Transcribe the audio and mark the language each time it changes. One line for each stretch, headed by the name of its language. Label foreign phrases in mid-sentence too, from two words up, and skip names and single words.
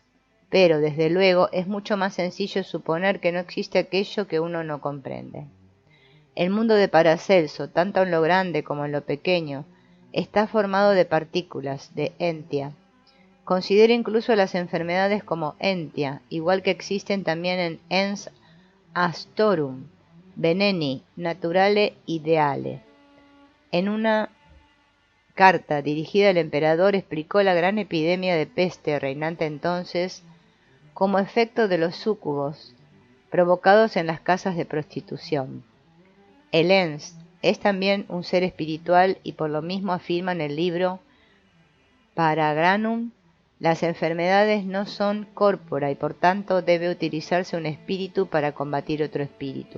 Spanish: Pero, desde luego, es mucho más sencillo suponer que no existe aquello que uno no comprende. El mundo de Paracelso, tanto en lo grande como en lo pequeño, está formado de partículas, de entia. Considera incluso las enfermedades como entia, igual que existen también en
Latin: ens astorum, veneni, naturale ideale.
Spanish: En una carta dirigida al emperador explicó la gran epidemia de peste reinante entonces como efecto de los súcubos provocados en las casas de prostitución. El ens es también un ser espiritual y por lo mismo afirma en el libro Paragranum Las enfermedades no son corpora y por tanto debe utilizarse un espíritu para combatir otro espíritu.